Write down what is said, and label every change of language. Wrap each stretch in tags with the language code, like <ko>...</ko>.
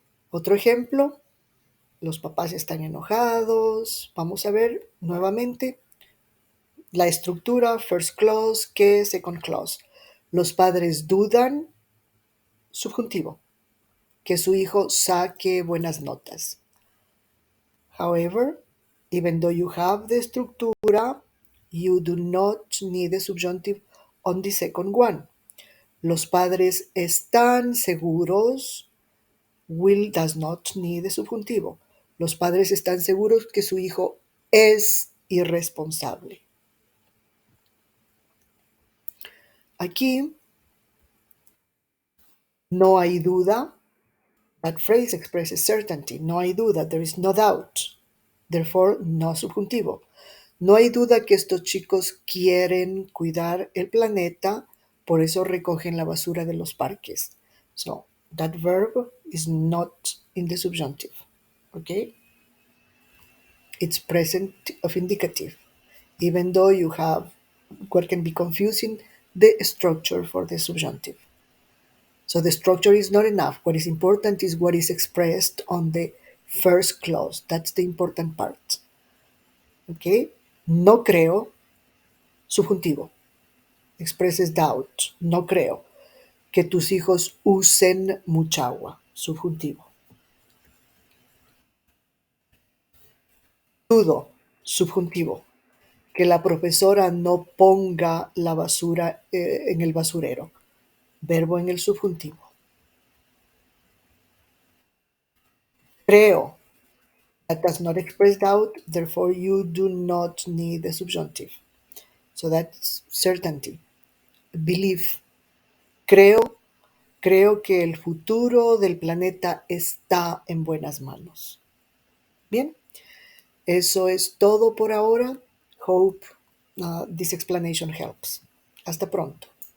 <es>Otro ejemplo, los papás están enojados. Vamos a ver nuevamente la estructura,</es> <en>first clause,</en> <es>que,</es> <en>second clause.</en> <es>Los padres dudan, subjuntivo, que su hijo saque buenas notas.</es> <en>However, even though you have the estructura, you do not need the subjunctive on the second one.</en> <es>Los padres están seguros.</es> <en>Will does not need the subjuntivo.</en> <es>Los padres están seguros que su hijo es irresponsable. Aquí no hay duda.</es> <en>That phrase expresses certainty.</en> <es>No hay duda.</es> <en>There is no doubt. Therefore, no subjuntivo.</en> <es>No hay duda que estos chicos quieren cuidar el planeta, por eso recogen la basura de los parques.</es> <en>So, that verb is not in the subjunctive. Okay? It's present of indicative, even though you have what can be confusing the structure for the subjunctive. So the structure is not enough. What is important is what is expressed on the first clause. That's the important part.</en> <es>Okay? No creo, subjuntivo.</es> <en>Expresses doubt.</en> <es>No creo que tus hijos usen mucha agua. Subjuntivo. Dudo. Subjuntivo. Que la profesora no ponga la basura en el basurero. Verbo en el subjuntivo. Creo.</es> <en>That does not express doubt, therefore you do not need the subjunctive. So that's certainty. Belief.</en> <es>Creo, creo que el futuro del planeta está en buenas manos. Bien, eso es todo por ahora.</es> <en>Hope this explanation helps.</en> <es>Hasta pronto.</es>